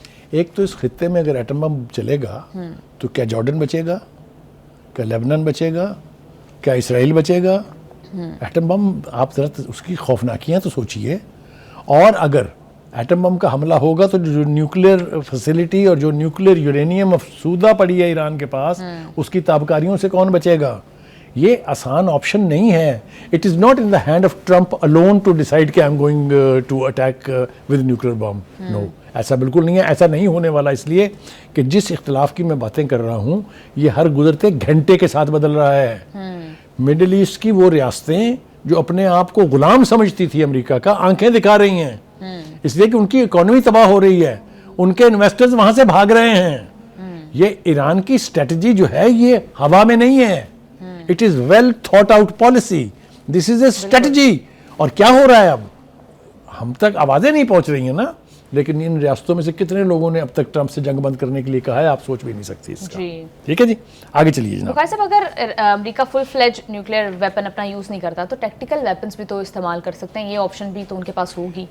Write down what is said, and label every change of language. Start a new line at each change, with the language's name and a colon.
Urdu: ایک تو اس خطے میں اگر ایٹم بم چلے گا تو کیا جارڈن بچے گا، کیا لیبنان بچے گا، کیا اسرائیل بچے گا؟ ایٹم بم آپ ذرا اس کی خوفناکیاں تو سوچئے. اور اگر ایٹم بم کا حملہ ہوگا تو جو نیوکلیئر فیسلٹی اور جو نیوکلیئر یورینیم افسودہ پڑی ہے ایران کے پاس، اس کی تابکاریوں سے کون بچے گا؟ یہ آسان آپشن نہیں ہے.
English: It is not in the hand of Trump alone to decide کہ I'm going to attack with nuclear bomb.
Urdu: No, ایسا بالکل نہیں ہے، ایسا نہیں ہونے والا. اس لیے کہ جس اختلاف کی میں باتیں کر رہا ہوں یہ ہر گزرتے گھنٹے کے ساتھ بدل رہا ہے. مڈل ایسٹ کی وہ ریاستیں جو اپنے آپ کو غلام سمجھتی تھی امریکہ کا، آنکھیں دکھا رہی ہیں، اس لیے کہ ان کی اکانومی تباہ ہو رہی ہے، ان کے انویسٹرز وہاں سے بھاگ رہے ہیں. یہ ایران کی اسٹریٹجی جو ہے یہ ہوا میں نہیں ہے.
English: It is well thought out policy. This is a strategy.
Urdu: اور کیا ہو رہا ہے اب؟ ہم تک آوازیں نہیں پہنچ رہی ہیں نا، لیکن ان ریاستوں میں سے کتنے لوگوں نے اب تک ٹرمپ سے جنگ بند کرنے کے لیے کہا ہے، آپ سوچ بھی نہیں سکتی اس کا. ٹھیک ہے جی، آگے چلیے جناب. بخاری صاحب اگر امریکہ فل فلیج نیوکلیئر ویپن اپنا یوز نہیں کرتا تو ٹیکٹیکل ویپنز بھی تو استعمال کر سکتے ہیں، یہ آپشن بھی تو ان کے پاس ہوگی.